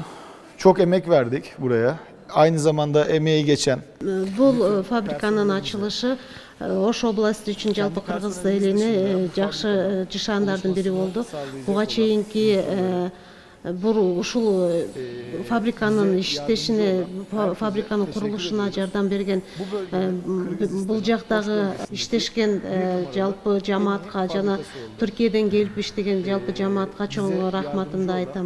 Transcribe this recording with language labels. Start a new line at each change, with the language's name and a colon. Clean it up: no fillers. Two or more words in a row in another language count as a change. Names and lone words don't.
Turkish: Çok emek verdik buraya. Aynı zamanda emeği geçen. Bu fabrikanın açılışı
Kyrgyz: Ош областы үчүн жалпы кыргыз элине жакшы жышаандардын бири болду. Буга чейинки ушул фабриканын иштешине, фабриканын курулушуна жардам берген бул жактагы иштешкен жалпы жамаатка жана Türkiye'den келип иштеген жалпы жамаатка чоң рахматымды айтамын.